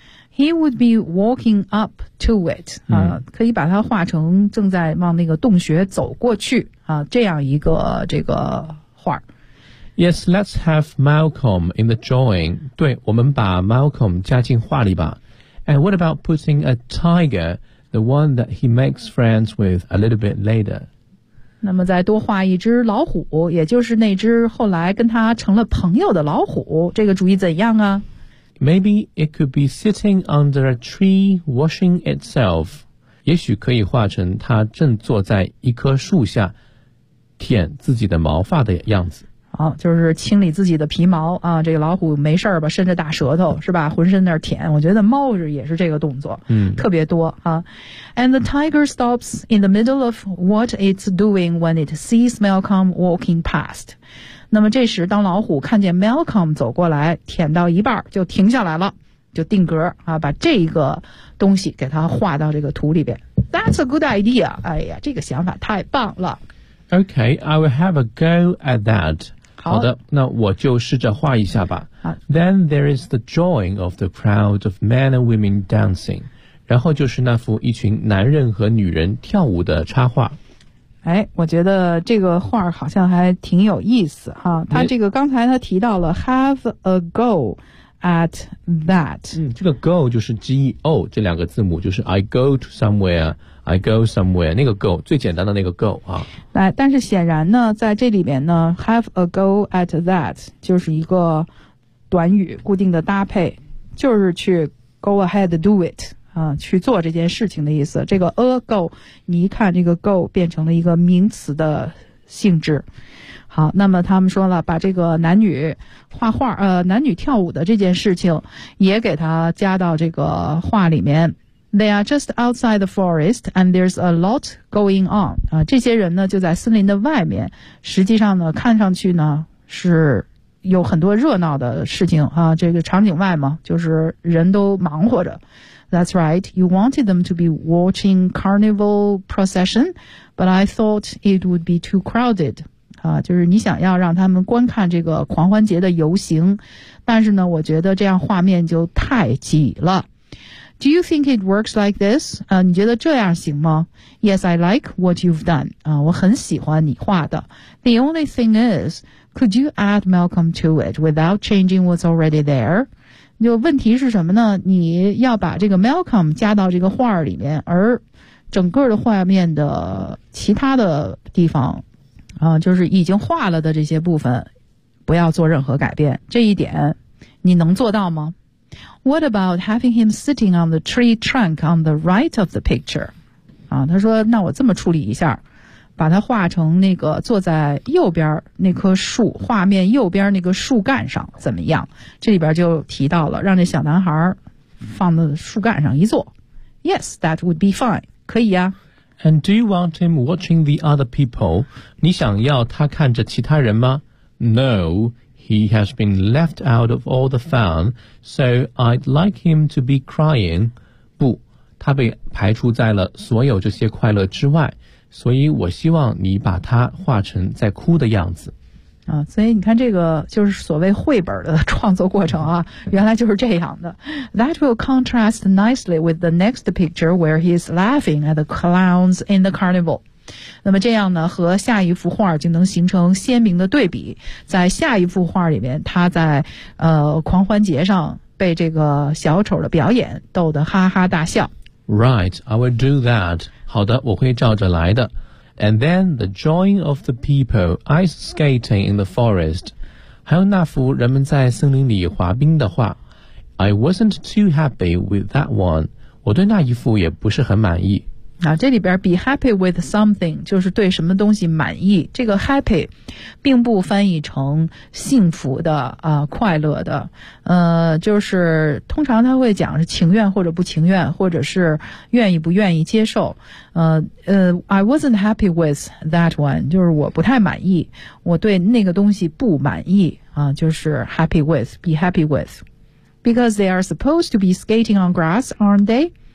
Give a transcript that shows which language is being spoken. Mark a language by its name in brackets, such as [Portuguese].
[English] He would be walking up to it, [Chinese] 可以把它画成正在往那个洞穴走过去，这样一个这个画。 [English] Yes, let's have Malcolm in the drawing. [Chinese] 对，我们把 Malcolm 加进画里吧。 [English] And what about putting a tiger, the one that he makes friends with a little bit later? [Chinese] 那么再多画一只老虎，也就是那只后来跟他成了朋友的老虎，这个主意怎样啊？ [English] Maybe it could be sitting under a tree washing itself. [Chinese] 也许可以画成他正坐在一棵树下舔自己的毛发的样子。好，就是清理自己的皮毛啊。这个老虎没事吧，伸着大舌头是吧，浑身那儿舔。我觉得猫也是这个动作，特别多啊。 [English] And the tiger stops in the middle of what it's doing when it sees Malcolm walking past. [Chinese] 那么这时当老虎看见 Malcolm 走过来舔到一半就停下来了，就定格啊，把这个东西给它画到这个图里边。 [English] That's a good idea. [Chinese] 哎呀，这个想法太棒了。 [English] Okay, I will have a go at that. [Chinese] 好的，那我就试着画一下吧。 [English] Then there is the drawing of the crowd of men and women dancing. [Chinese] 然后就是那幅一群男人和女人跳舞的插画。哎，我觉得这个画好像还挺有意思哈。他这个刚才他提到了 [English] have a go at that。 [Chinese] 这个 go 就是 G-E-O 这两个字母，就是 [English] I go to somewhere,I go somewhere, [Chinese] 那个 go, 最简单的那个 go, 啊。来，但是显然呢在这里面呢 , [English] have a go at that, [Chinese] 就是一个短语固定的搭配，就是去 [English] go ahead, do it, [Chinese] 啊，去做这件事情的意思。这个 a go, 你一看这个 go 变成了一个名词的性质。好，那么他们说了把这个男女画画男女跳舞的这件事情也给他加到这个画里面。 [English] They are just outside the forest, and there's a lot going on. [Chinese] 这些人呢就在森林的外面，实际上呢看上去呢是有很多热闹的事情啊，这个场景外嘛，就是人都忙活着。 [English] That's right. You wanted them to be watching carnival procession, but I thought it would be too crowded. [Chinese] 啊，就是你想要让他们观看这个狂欢节的游行，但是呢，我觉得这样画面就太挤了。 [English] Do you think it works like this? [Chinese] 你觉得这样行吗？ [English] Yes, I like what you've done. [Chinese] 我很喜欢你画的。 [English] The only thing is, could you add Malcolm to it without changing what's already there? [Chinese] 就问题是什么呢？你要把这个 Malcolm 加到这个画里面，而整个的画面的其他的地方啊，就是已经画了的这些部分不要做任何改变，这一点你能做到吗？ [English] What about having him sitting on the tree trunk on the right of the picture? [Chinese] 啊，他说那我这么处理一下，把它画成那个坐在右边那棵树，画面右边那个树干上怎么样？这里边就提到了让这小男孩放在树干上一坐。 [English] Yes, that would be fine. [Chinese] 可以啊。 [English] And do you want him watching the other people? [Chinese] 你想要他看着其他人吗？ [English] No, he has been left out of all the fun, so I'd like him to be crying. [Chinese] 不，他被排除在了所有这些快乐之外。所以我希望你把它画成在哭的样子。啊，所以你看这个就是所谓绘本的创作过程啊，原来就是这样的。 [English] That will contrast nicely with the next picture where he is laughing at the clowns in the carnival. [Chinese] 那么这样呢，和下一幅画就能形成鲜明的对比。在下一幅画里面，他在狂欢节上被这个小丑的表演逗得哈哈大笑。 [English] Right, I will do that. [Chinese] 好的，我会照着来的。 [English] And then the drawing of the people ice skating in the forest. [Chinese] 还有那幅人们在森林里滑冰的画。 [English] I wasn't too happy with that one. [Chinese] 我对那一幅也不是很满意。啊，这里边 [English] be happy with something [Chinese] 就是对什么东西满意。这个 happy 并不翻译成幸福的啊，快乐的，就是通常他会讲是情愿或者不情愿，或者是愿意不愿意接受。 [English] I wasn't happy with that one， [Chinese] 就是我不太满意，我对那个东西不满意啊，就是 [English] happy with， be happy with， because they are supposed to be skating on grass, aren't they?